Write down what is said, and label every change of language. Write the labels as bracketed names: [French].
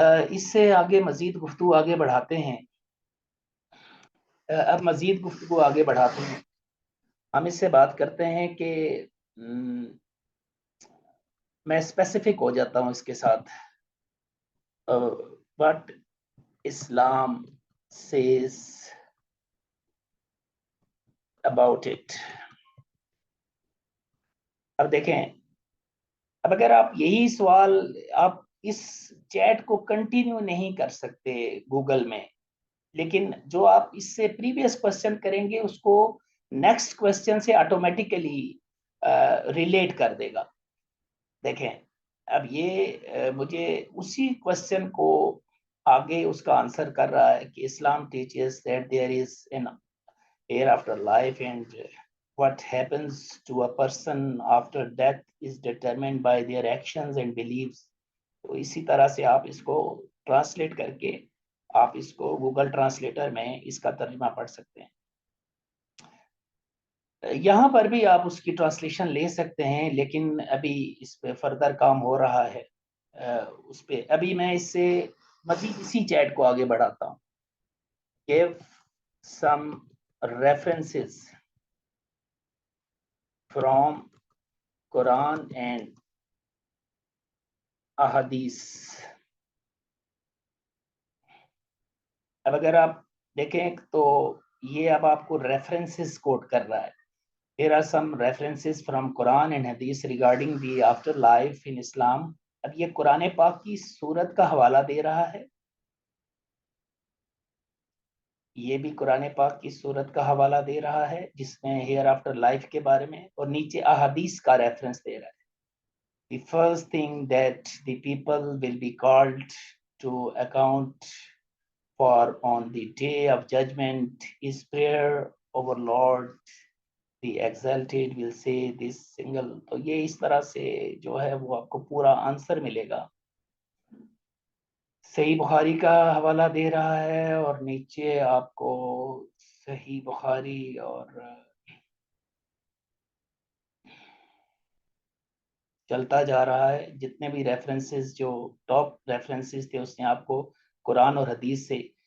[Urdu] اس سے آگے مزید گفتگو آگے بڑھاتے ہیں. اب مزید گفتگو آگے بڑھاتے ہیں، ہم اس سے بات کرتے ہیں کہ میں اسپیسیفک ہو جاتا ہوں اس کے ساتھ. [English] But Islam says about it. [Urdu] اب دیکھیں، اب اگر آپ یہی سوال آپ اس چیٹ کو کنٹینیو نہیں کر سکتے گوگل میں، لیکن جو آپ اس سے پریویس کوشچن کریں گے اس کو نیکسٹ کوشچن سے آٹومیٹیکلی ریلیٹ کر دے گا. دیکھیں اب یہ مجھے اسی کوشچن کو آگے اس کا آنسر کر رہا ہے کہ [English] Islam teaches that there is an hereafter life and what happens to a person after death is determined by their actions and beliefs. [Urdu] تو اسی طرح سے آپ اس کو ٹرانسلیٹ کر کے آپ اس کو گوگل ٹرانسلیٹر میں اس کا ترجمہ پڑھ سکتے ہیں. یہاں پر بھی آپ اس کی ٹرانسلیشن لے سکتے ہیں، لیکن ابھی اس پہ فردر کام ہو رہا ہے. اس پہ ابھی میں اس سے مزید اسی چیٹ کو آگے بڑھاتا ہوں. [English] Give some references from Quran and احادیث. [Urdu] اب اگر آپ دیکھیں تو یہ اب آپ کو ریفرنسز کوٹ کر رہا ہے. [English] Here are some references from Quran and Hadith regarding the afterlife in Islam. [Urdu] اب یہ قرآن پاک کی سورت کا حوالہ دے رہا ہے، یہ بھی قرآن پاک کی سورت کا حوالہ دے رہا ہے جس میں ہیئر آفٹر لائف کے بارے میں، اور نیچے احادیث کا ریفرنس دے رہا ہے. [English] The first thing that the people will be called to account for on the day of judgment is prayer over Lord the exalted will say this single. [Urdu] تو یہ اس طرح سے جو ہے وہ آپ کو پورا آنسر ملے گا. صحیح بخاری کا حوالہ دے رہا ہے اور نیچے آپ کو صحیح بخاری اور چلتا جا رہا ہے جتنے بھی ریفرنسز جو ٹاپ ریفرنسز تھے اس نے آپ کو قرآن اور حدیث سے.